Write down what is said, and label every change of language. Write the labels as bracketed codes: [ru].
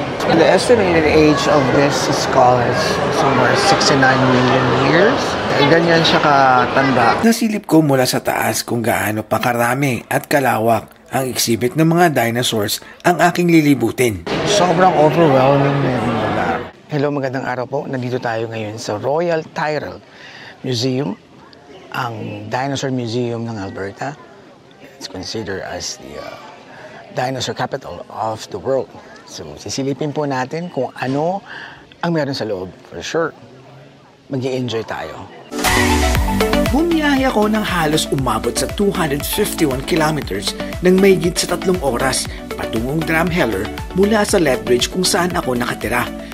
[en] The estimated age of this skull is somewhere 69 million years. [tl] Ganyan siya katanda. Nasilip ko mula sa taas kung gaano pa karami at kalawak ang exhibit ng mga dinosaurs ang aking lilibutin. Sobrang overwhelming na yung lugar. Hello, magandang araw po. Nandito tayo ngayon sa Royal Tyrrell Museum, ang dinosaur museum ng Alberta. [en] It's considered as the dinosaur capital of the world. [tl] So, sisilipin po natin kung ano ang meron sa loob. [en] For sure, [tl] mag-i-enjoy tayo. Bumiyahe ako ng halos umabot sa 251 kilometers ng mahigit sa 3 oras patungong Drumheller mula sa Lethbridge kung saan ako nakatira.